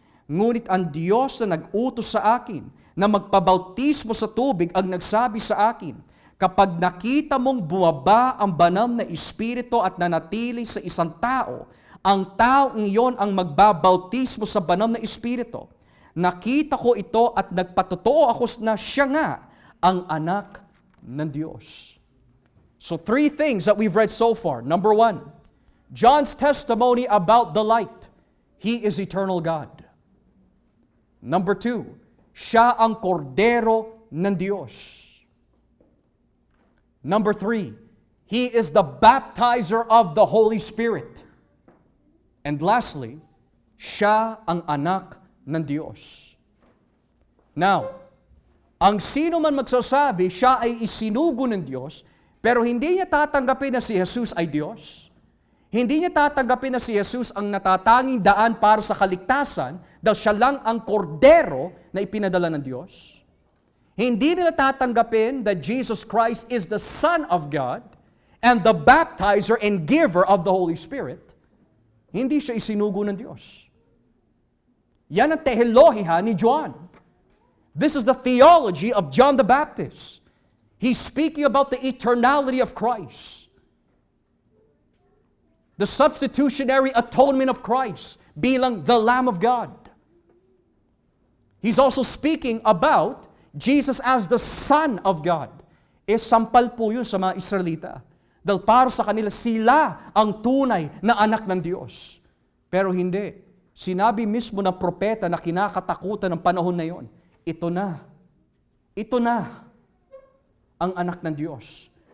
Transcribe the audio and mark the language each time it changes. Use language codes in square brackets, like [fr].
[tl] Ngunit ang Diyos na nag-utos sa akin na magpabautismo sa tubig ang nagsabi sa akin, kapag nakita mong bumaba ang banal na espiritu at nanatili sa isang tao, ang taong iyon ang magbabautismo sa banal na espiritu. Nakita ko ito at nagpatotoo ako na siya nga ang anak ng Diyos. [en] So 3 things that we've read so far. Number 1, John's testimony about the light. He is eternal God. Number 2, [tl] siya ang kordero ng Diyos. [en] Number 3, He is the baptizer of the Holy Spirit. And lastly, [tl] siya ang anak ng Diyos. Now, ang sino man magsasabi, siya ay isinugo ng Diyos, pero hindi niya tatanggapin na si Jesus ay Diyos. Hindi niya tatanggapin na si Jesus ang natatanging daan para sa kaligtasan dahil siya lang ang kordero na ipinadala ng Diyos. Hindi nila tatanggapin [en] that Jesus Christ is the Son of God and the baptizer and giver of the Holy Spirit. [tl] Hindi siya isinugo ng Diyos. Yan ang teolohiya ni John. [en] This is the theology of John the Baptist. He's speaking about the eternality of Christ. The substitutionary atonement of Christ bilang the Lamb of God. He's also speaking about Jesus as the Son of God. [tl] Sampal po yun sa mga Israelita. Dahil para sa kanila, sila ang tunay na anak ng Diyos. Pero hindi. Sinabi mismo ng propeta na kinakatakutan ng panahon na yon, ito na ang anak ng Diyos.